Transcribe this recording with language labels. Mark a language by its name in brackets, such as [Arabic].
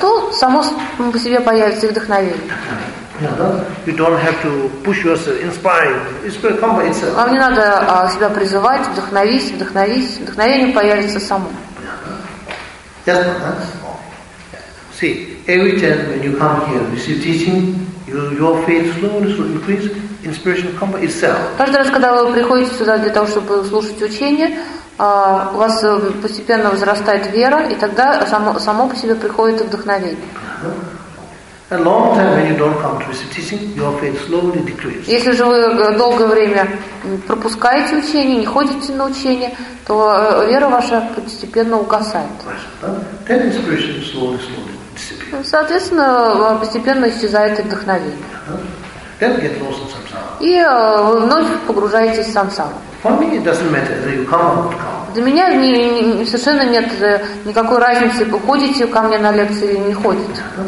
[Russian] То само по себе появится вдохновение. [English] You don't have to push yourself, inspire. Inspiration comes by itself. [Russian] Вам не надо себя призывать, вдохновись. Вдохновение появится само. Понятно. [English] See, every time when you come here, receive teaching, your faith slowly increase. Inspiration comes by itself. [Russian] Каждый раз, когда вы приходите сюда для того, чтобы слушать учение, у вас постепенно возрастает вера, и тогда само по себе приходит вдохновение. [English] A long time when you don't come to receive teaching, your faith slowly decreases. [Russian] Если же вы долгое время пропускаете учение, не ходите на учение, то вера ваша постепенно угасает. [English] Then inspiration slowly disappears. [Russian] Соответственно, постепенно исчезает вдохновение. [English] Then get lost in samsara. [Russian] И вновь погружаетесь в сансару. [English] For me, it doesn't matter whether you come or not come. [Russian] Для меня совершенно нет никакой разницы, вы ходите ко мне на лекции или не ходите.